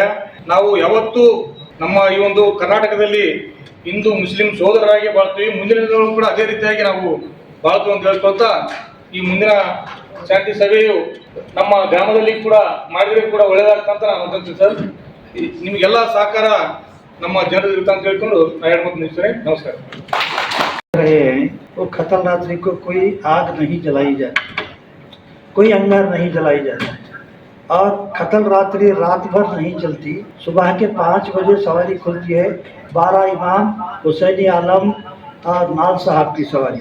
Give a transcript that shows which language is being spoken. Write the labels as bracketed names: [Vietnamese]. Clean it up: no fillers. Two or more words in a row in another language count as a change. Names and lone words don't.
[Kannada] ನಾವು ಯಾವತ್ತೂ ನಮ್ಮ ಈ ಒಂದು ಕರ್ನಾಟಕದಲ್ಲಿ ಹಿಂದೂ ಮುಸ್ಲಿಂ ಸೋದರರಾಗಿ ಬಾಳ್ತೀವಿ. ಮುಂದಿನ ದಿನಗಳು ಕೂಡ ಅದೇ ರೀತಿಯಾಗಿ ನಾವು ಬಾಳ್ತೀವಿ ಅಂತ ಹೇಳ್ಕೊಳ್ತಾ ಈ ಮುಂದಿನ ಶಾಂತಿ ಸಭೆಯು ನಮ್ಮ ಗ್ರಾಮದಲ್ಲಿ ಕೂಡ ಮಾಡಿದ್ರೆ ಕೂಡ ಒಳ್ಳೆಯದಾಗ್ತಂತ ನಾನು ಅಂತೀನಿ ಸರ್. ನಿಮಗೆಲ್ಲ ಸಹಕಾರ ನಮ್ಮ ಜನರು ಇರುತ್ತೆ ಅಂತ ಹೇಳ್ಕೊಂಡು ನಾನು ಹೇಳ್ಕೊಂಡು ನಿಲ್ತೇನೆ. ನಮಸ್ಕಾರ. [Hindi] वो खतल रात्रि को कोई आग नहीं जलाई जाती, कोई अंगार नहीं जलाई जाती और खतल रात्रि रात भर नहीं चलती. सुबह के 5 बजे सवारी खुलती है. 12 इमाम, हुसैनी आलम और नाल साहब की सवारी.